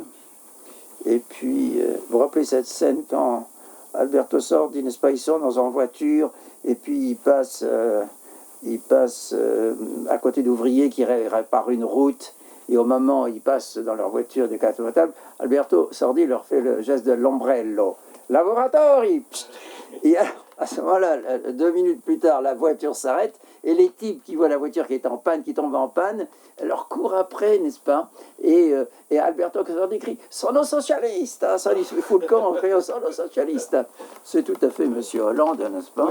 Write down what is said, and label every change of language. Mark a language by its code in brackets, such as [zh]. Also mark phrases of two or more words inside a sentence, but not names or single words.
[fr] Et puis, vous vous rappelez cette scène quand Alberto Sordi, n'est-ce pas, ils sont dans une voiture, et puis ils passent à côté d'ouvriers qui réparent une route, et au moment où ils passent dans leur voiture de décapotable, Alberto Sordi leur fait le geste de l'ombrello. Lavoratori! Et alors, à ce moment-là, 2 minutes plus tard, la voiture s'arrête et les types qui voient la voiture qui est en panne, qui tombe en panne, leur courent après, n'est-ce pas? Et Alberto Sordi crie « [it] Sono socialista !» [fr] Ça lui fout le camp en criant « [it] Sono socialista !» [fr] C'est tout à fait Monsieur Hollande, n'est-ce pas?